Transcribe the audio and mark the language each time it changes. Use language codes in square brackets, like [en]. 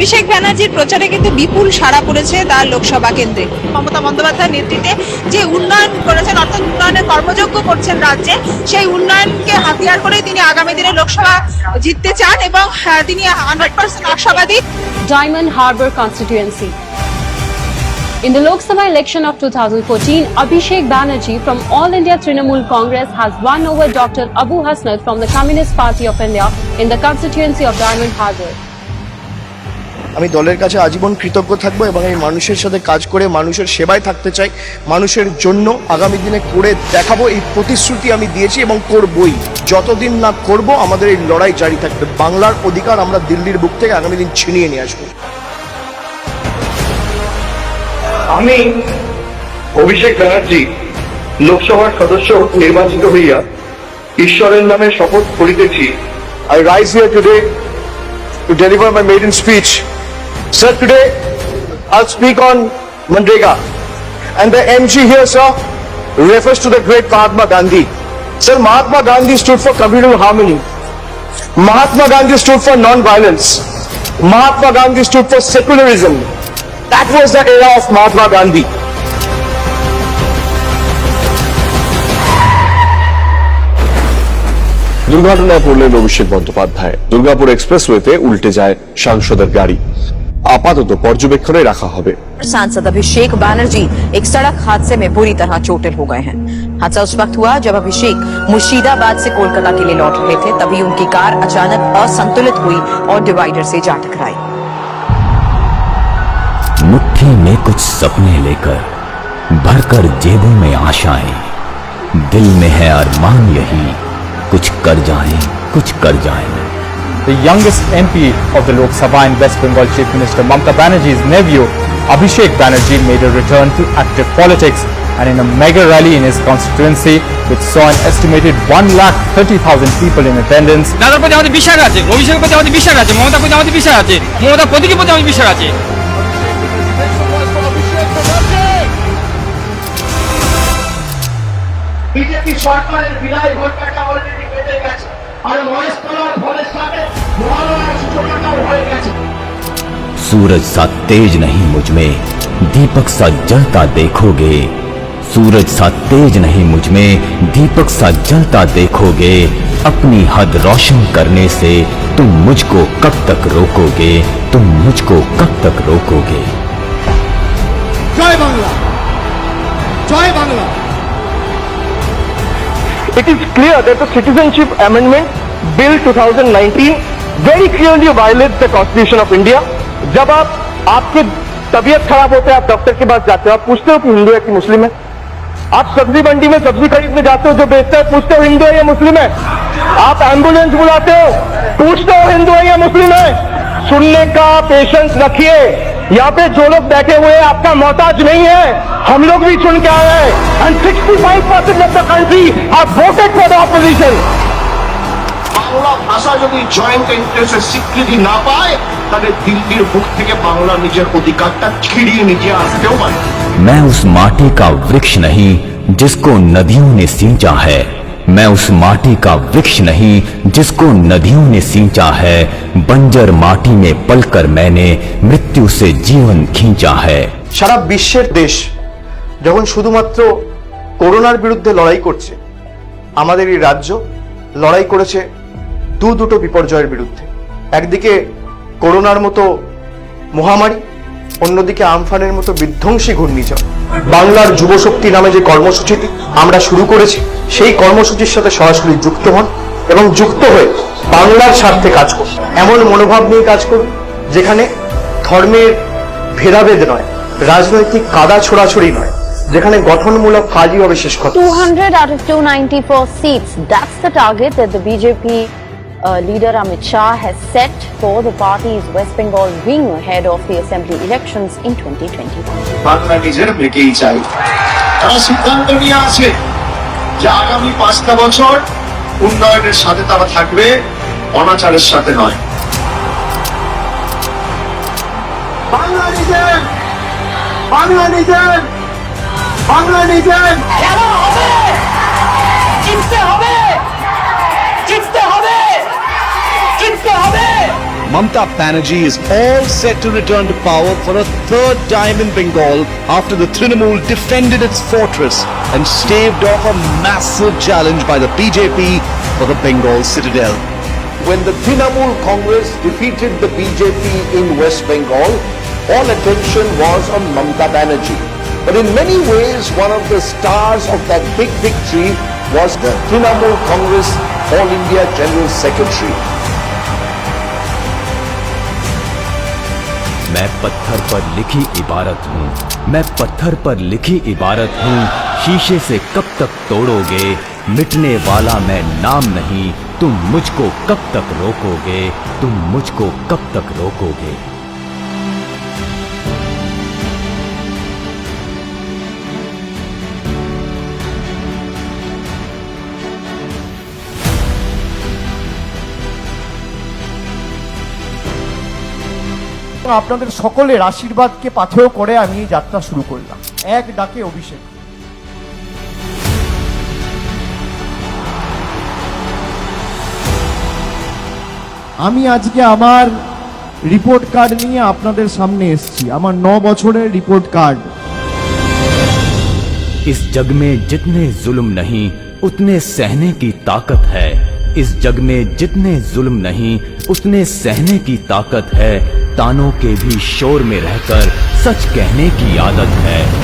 [bn] ব্যানার্জির প্রচারে কিন্তু বিপুল সাড়া পড়েছে তার লোকসভা কেন্দ্রে। মমতা বন্দ্যোপাধ্যায়ের নেতৃত্বে যে উন্নয়ন করেছেন, অর্থাৎ উন্নয়নের কর্মযজ্ঞ করছেন রাজ্যে, সেই উন্নয়নকে হাতিয়ার করে তিনি আগামী দিনে লোকসভা জিততে চান এবং তিনি 100% আশাবাদী। [en] Diamond Harbour constituency. In the Lok Sabha election of 2014, Abhishek Banerjee from All India Trinamool Congress has won over Dr. Abu Hasnat from the Communist Party of India in the constituency of Diamond Harbour. [bn] আমি দলের কাছে আজীবন কৃতজ্ঞ থাকবো এবং এই মানুষের সাথে কাজ করে মানুষের সেবায় থাকতে চাই। মানুষের জন্য আগামী দিনে করে দেখাবো, এই প্রতিশ্রুতি আমি দিয়েছি এবং করবই। যতদিন না করব আমাদের এই লড়াই জারি থাকবে। বাংলার অধিকার আমরা দিল্লির বুক থেকে আগামী দিন ছিনিয়ে নিয়ে আসবো। আমি অভিষেক ব্যানার্জি লোকসভার সদস্য নির্বাচিত হইয়া ঈশ্বরের নামে শপথ করিতেছি। [en] I rise here today to deliver my maiden speech. Sir, today I'll speak on Manrega. And the MG here, sir, refers to the great Mahatma Gandhi. Sir, Mahatma Gandhi stood for communal harmony. Mahatma Gandhi stood for non-violence. Mahatma Gandhi stood for secularism. That was the era of Mahatma Gandhi. [bn] দুর্ঘটনায় পড়লেন অভিষেক বন্দ্যোপাধ্যায়। দুর্গাপুর এক্সপ্রেসওয়েতে উল্টে যায় সাংসদের গাড়ি। আপাতত পর্যবেক্ষণে রাখা হবে। [hi] सांसद अभिषेक बनर्जी एक सड़क हादसे में बुरी तरह चोटिल हो गए हैं। हादसा उस वक्त हुआ जब अभिषेक मुर्शिदाबाद से कोलकाता के लिए लौट रहे थे, तभी उनकी कार अचानक असंतुलित हुई और डिवाइडर से जा टकराई। मुट्ठी में कुछ सपने लेकर भरकर जेबों में आशाएं, दिल में है अरमान यही कुछ कर जाएं, कुछ कर जाएं। [en] The youngest MP of the Lok Sabha in West Bengal Chief Minister Mamata Banerjee's nephew Abhishek Banerjee made a return to active politics, and in a mega rally in his constituency which saw an estimated 1,30,000 people in attendance. [bn] দাদার প্রতি আমাদের বিশ্বাস আছে, অভিষেকের প্রতি আমাদের বিশ্বাস আছে, মমতার প্রতি আমাদের বিশ্বাস আছে, মমতার প্রতীকের প্রতি আমাদের বিশ্বাস আছে। বিজেপি সরকারের বিদায় ঘটনাটা অলরেডি বেঁধে গেছে, আর মহেশতলার ভোরের সাথে মহালয়ার সূচনাটাও হয়ে গেছে। [hi] सूरज सा तेज नहीं मुझ में दीपक सा जलता देखोगे, सूरज सा तेज नहीं मुझ में दीपक सा जलता देखोगे। अपनी हद रोशन करने से तुम मुझको कब तक रोकोगे, तुम मुझको कब तक रोकोगे। [bn] জয় বাংলা, জয় Bangla. [en] It is clear that the Citizenship Amendment Bill 2019 very clearly violates the Constitution of India. [hi] जब आपकी तबीयत खराब होता है, आप डॉक्टर के पास जाते हो, आप पूछते हो कि हिंदू है कि मुस्लिम है। आप सब्जी मंडी में सब्जी खरीदने जाते हो, जो बेचता है पूछते हो हिंदू है या मुस्लिम है। आप एम्बुलेंस बुलाते हो, पूछते हो हिंदू है या मुस्लिम है। सुनने का पेशेंस रखिए। यहाँ पे जो लोग बैठे हुए हैं आपका मोहताज नहीं है, हम लोग भी सुन के आए हैं। [en] And 65% of the country have voted for the opposition. [bn] Bangla ভাষা যদি জয়েন্ট ইন্টারেস্টের স্বীকৃতি না পায়, তাহলে দিল্লির বুক থেকে বাংলা নিজের অধিকারটা ছিনিয়ে নিয়ে আসতেও পারে। [hi] मैं उस माटी का वृक्ष नहीं जिसको नदियों ने सींचा है, मैं उस माटी का वृक्ष नहीं जिसको नदियों ने सींचा है। बंजर माटी में पलकर मैंने मृत्यु से जीवन खींचा है। [bn] সারা বিশ্বের দেশ যখন শুধুমাত্র করোনার বিরুদ্ধে লড়াই করছে, আমাদের এই রাজ্য লড়াই করেছে দুটো বিপর্যয়ের বিরুদ্ধে। একদিকে করোনার মতো মহামারী, অন্যদিকে আমফানের মতো বিধ্বংসী ঘূর্ণিঝড়। বাংলার যুবশক্তি নামে যে কর্মসূচিটি আমরা শুরু করেছি, সেই কর্মসূচির সাথে সরাসরি যুক্ত হন এবং যুক্ত হয়ে বাংলার স্বার্থে কাজ করুন। এমন মনোভাব নিয়ে কাজ করুন যেখানে ধর্মের ভেদাভেদ নয়, রাজনৈতিক কাদা ছোড়াছড়ি নয়, যেখানে গঠনমূলক কাজই হবে শেষ কথা। [en] 200 out of 294 seats. That's the target that the BJP leader Amit Shah has set for the party's West Bengal wing ahead of the assembly elections in 2021. [bn] Bangla নিজের বেঁকেই চাই। তারা সিদ্ধান্ত নিয়ে আছে যে আগামী 5টা বছর উন্নয়নের সাথে তারা থাকবে, অনাচারের সাথে নয়। বাংলা নিজের, বাংলা নিজের, বাংলা নিজের। খেলা হবে, জিততে হবে, জিততে হবে, জিততে হবে। [en] Mamata Banerjee is all set to return to power for a third time in Bengal after the Trinamool defended its fortress and staved off a massive challenge by the BJP for the Bengal citadel. When the Trinamool Congress defeated the BJP in West Bengal, all attention was on Mamata Banerjee. But in many ways, one of the stars of that big victory was the Trinamool Congress All India General Secretary. [hi] मैं पत्थर पर लिखी इबारत हूँ, मैं पत्थर पर लिखी इबारत हूँ, शीशे से कब तक तोड़ोगे, मिटने वाला मैं नाम नहीं, तुम मुझको कब तक रोकोगे, तुम मुझको कब तक रोकोगे। [bn] আপনাদের সকলের আশীর্বাদকে পাথেয় করে আমি এই যাত্রা শুরু করলাম। এক ডাকে অভিষেক। আমি আজকে আমার রিপোর্ট কার্ড নিয়ে আপনাদের সামনে এসেছি, আমার 9 বছরের রিপোর্ট কার্ড। [hi] इस जग में जितने जुल्म नहीं उतने सहने की ताकत है, इस जग में जितने जुल्म नहीं उतने सहने की ताकत है, तानों के भी शोर में रहकर सच कहने की आदत है।